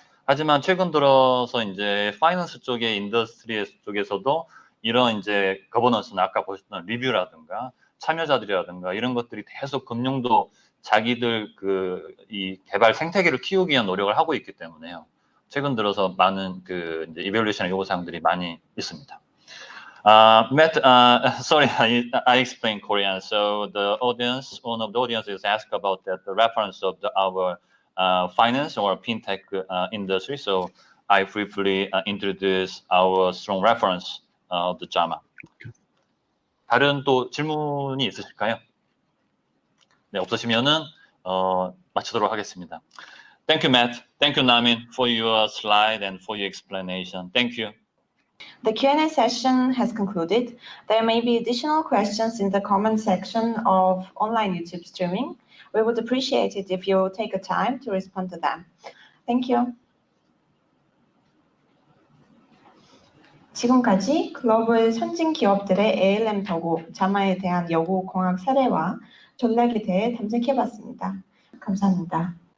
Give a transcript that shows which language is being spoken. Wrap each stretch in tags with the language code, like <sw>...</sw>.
<ko>하지만 최근 들어서 이제 파이낸스 쪽의 인더스트리 쪽에서도 이런 이제 거버넌스나 아까 보셨던 리뷰라든가 참여자들이라든가 이런 것들이 계속 금융도 자기들 이 개발 생태계를 키우기 위한 노력을 하고 있기 때문에요. 최근 들어서 많은 그 이제 이벨루에이션 요구 사항들이 많이 있습니다.</ko> <en>Matt, sorry, I explained Korean. So the audience, one of the audiences asked about that the reference of our finance or fintech industry. So I briefly introduce our strong reference of the JAMA.</en> <ko>다른 또 질문이 있으실까요? 네, 없으시면은 마치도록 하겠습니다.</ko> <en>Thank you, Matt. Thank you, Namin, for your slide and for your explanation. Thank you. The Q&A session has concluded. There may be additional questions in the comment section of online YouTube streaming. We would appreciate it if you take a time to respond to them. Thank you.</en> <ko>지금까지 글로벌 선진 기업들의 ALM 도구 자마에 대한 여구 공학 사례와 전략에 대해 탐색해봤습니다. 감사합니다.</ko>